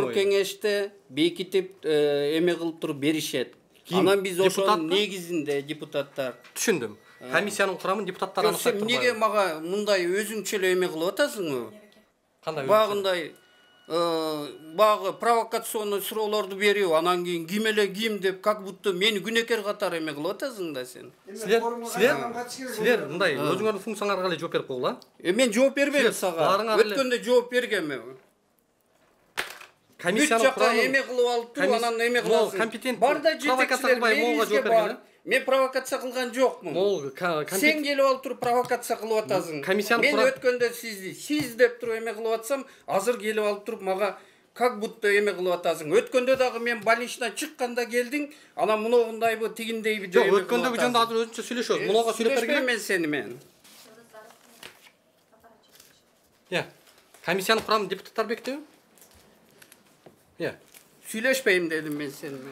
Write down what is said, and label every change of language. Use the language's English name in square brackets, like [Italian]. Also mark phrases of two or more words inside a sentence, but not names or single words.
[Kyrgyz] Бор кеңеште бекитип эме кылып туруп беришет. Анан биз ошонун негизинде депутаттар. Түшүндүм. Комиссиянын курамын депутаттар аныктайт. Сен эмнеге мага мындай өзүңчө эле эме кылып атасыңбы? Кандай? Багындай багы провокационный суроолорду берип, анан кийин ким эле ким деп, [Russian] как будто [Kyrgyz] мени күнөкөр катары эме кылып атасың да сен. Силер мындай өзүңөрдүн функцияңарга эле жооп берип койгула. Мен жооп бербейм сага. Өткөндө жооп бергенмин. Комиссиянын курамы эме кылып алып, анан эме кыласың. Бар да жетекчилер. Мен провокация кылган жокмун. Сен келип алып туруп провокация кылып атасың. Мен өткөндө сиз деп туруп эме кылып атсам, азыр келип алып туруп мага [Russian] как будто [Kyrgyz] эме кылып атасың. Өткөндө дагы мен больничтан чыкканда келдиң, анан мынаундайбы, тигиндейби деп. Жок, өткөндөгү жөнүндө азыр өзүнчө сүйлөшөбүз. Мунуга сүйлөп бергем мен сени мен. Комиссиянын курамын депутаттар бекитеби? Сүйлөшпөйм дедим мен сени мен.